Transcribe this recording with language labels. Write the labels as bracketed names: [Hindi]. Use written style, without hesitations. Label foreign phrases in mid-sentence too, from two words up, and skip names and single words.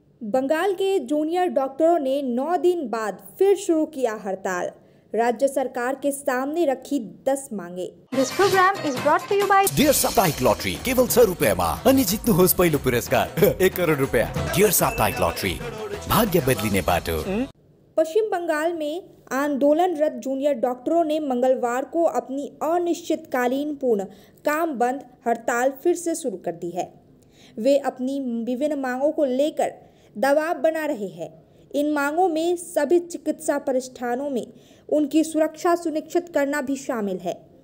[Hindi] बंगाल के जूनियर डॉक्टरों ने 9 दिन बाद फिर शुरू किया हड़ताल। राज्य सरकार के सामने रखी 10 मांगे। [English] This program is brought to you by [Nepali] डियर साप्ताहिक लॉटरी केवल 6 रुपैयाँमा अनि जित्नुहोस् पहिलो पुरस्कार 1 करोड रुपैयाँ। डियर साप्ताहिक लॉटरी भाग्य बदलिने बाटो। [Hindi] पश्चिम बंगाल में आंदोलनरत जूनियर डॉक्टरों ने मंगलवार को अपनी अनिश्चितकालीन पूर्ण काम बंद हड़ताल फिर से शुरू कर दी है। वे अपनी विभिन्न मांगों को लेकर दबाव बना रहे हैं। इन मांगों में सभी चिकित्सा प्रतिष्ठानों में उनकी सुरक्षा सुनिश्चित करना भी शामिल है।